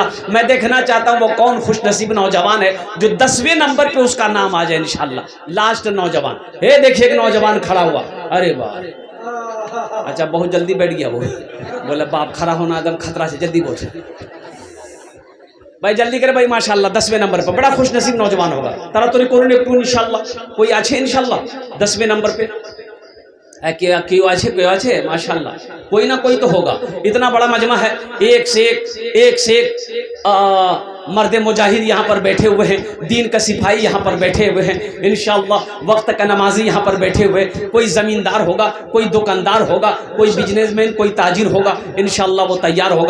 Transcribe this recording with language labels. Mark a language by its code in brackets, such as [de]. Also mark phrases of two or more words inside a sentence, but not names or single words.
[ur] میں دیکھنا چاہتا ہوں وہ کون خوش نصیب نوجوان ہے جو 10ویں نمبر پہ اس کا نام آ جائے انشاءاللہ. لاسٹ نوجوان ہے, دیکھیے ایک نوجوان کھڑا ہوا. ارے واہ, اچھا بہت جلدی بیٹھ گیا وہ. بولے باپ کھڑا ہونا ایک دم خطرہ سے, جلدی بول. بھائی جلدی کرے بھائی ماشاءاللہ. 10ویں نمبر پہ بڑا خوش نصیب نوجوان ہوگا. [bn] তাড়াতাড়ি করুন একটু ইনশাআল্লাহ. کوئی আছে ইনশাআল্লাহ [ur] 10ویں نمبر پہ؟ کیوں اچھے ماشاءاللہ. کوئی نہ کوئی تو ہوگا. اتنا بڑا مجمع ہے, ایک سے ایک مرد مجاہد یہاں پر بیٹھے ہوئے ہیں, دین کا سپاہی یہاں پر بیٹھے ہوئے ہیں انشاءاللہ. وقت کا نمازی یہاں پر بیٹھے ہوئے. کوئی زمیندار ہوگا, کوئی دکاندار ہوگا, کوئی [en] business man, [ur] کوئی تاجر ہوگا انشاءاللہ وہ تیار ہوگا.